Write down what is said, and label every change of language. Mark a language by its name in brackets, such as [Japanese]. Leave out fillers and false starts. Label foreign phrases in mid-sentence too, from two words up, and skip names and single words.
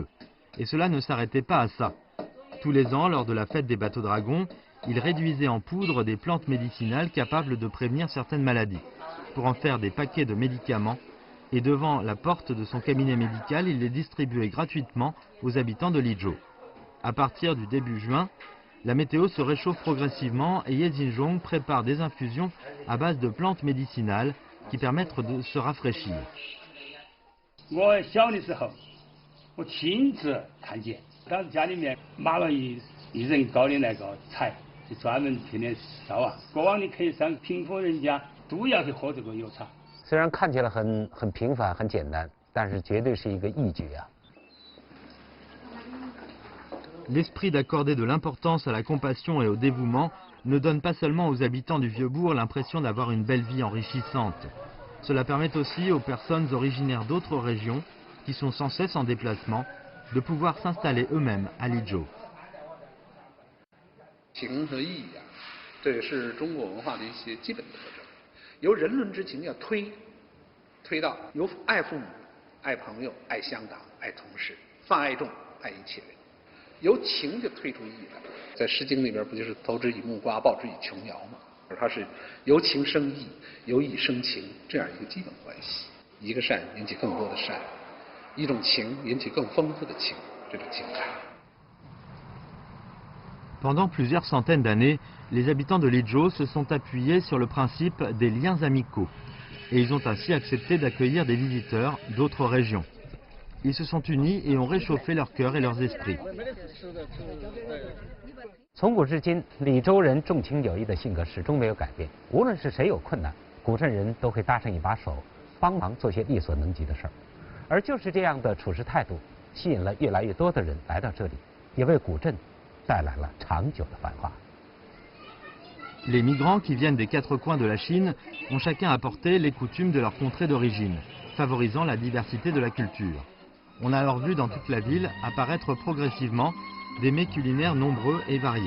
[French] Et cela ne s'arrêtait pas à ça. Tous les ans, lors de la fête des bateaux dragons, il réduisait en poudre des plantes médicinales capables de prévenir certaines maladies, pour en faire des paquets de médicaments, et devant la porte de son cabinet médical, il les distribuait gratuitement aux habitants de Lizhou. À partir du début juin, la météo se réchauffe progressivement et Ye Jinzhong prépare des infusions à base de plantes médicinales qui permettent de se rafraîchir. [Chinese] 我小的时候，我亲自看见，当时家里面码了一人高的那个柴，就专门天天烧啊。过往的客商、贫苦人家都要去喝这个药茶。虽然看起来很平凡、很简单，但是绝对是一个义举啊。 [French] L'esprit d'accorder de l'importance à la compassion et au dévouement ne donne pas seulement aux habitants du Vieux-Bourg l'impression d'avoir une belle vie enrichissante. Cela permet aussi aux personnes originaires d'autres régions, qui sont sans cesse en déplacement, de pouvoir s'installer eux-mêmes à Lizhou. [Chinese] 情和义呀，这也是中国文化的一些基本特征。由人伦之情要推到由爱父母、爱朋友、爱乡党、爱同事，泛爱众、爱一切人。由情就推出义来，在《诗经》里边不就是投之以木瓜，报之以琼瑶吗？而它是由情生义，由义生情这样一个基本关系。一个善引起更多的善，一种情引起更丰富的情，这种情感。 [French] Pendant plusieurs centaines d'années, les habitants de Lizhou se sont appuyés sur le principe des liens amicaux et ils ont ainsi accepté d'accueillir des visiteurs d'autres régions. Ils se sont unis et ont réchauffé leur cœur et leurs esprits. [Chinese] 从古至今，李州人重情友谊的性格始终没有改变。无论是谁有困难，古镇人都会搭上一把手，帮忙做些力所能及的事儿。而就是这样的处事态度，吸引了越来越多的人来到这里，也为古镇 [French] Les migrants qui viennent des quatre coins de la Chine ont chacun apporté les coutumes de leur contrée d'origine, favorisant la diversité de la culture. On a alors vu dans toute la ville apparaître progressivement des mets culinaires nombreux et variés.